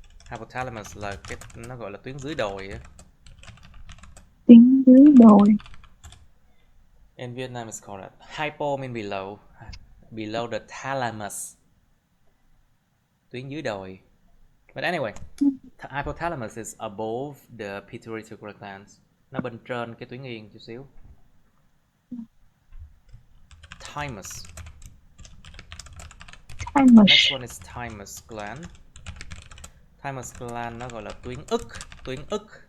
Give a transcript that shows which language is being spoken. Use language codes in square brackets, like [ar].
[vi] Hypothalamus là cái nó gọi là tuyến dưới đồi á. Tuyến dưới đồi. [en] In Vietnam it's called that. Hypo mean below. Below the thalamus. Tuyến dưới đồi. But anyway, hypothalamus is above the pituitary glands. [vi] Nó bên trên cái tuyến yên chút xíu. [en] Thymus. Next one is thymus gland. [vi] Thymus gland nó gọi là tuyến ức.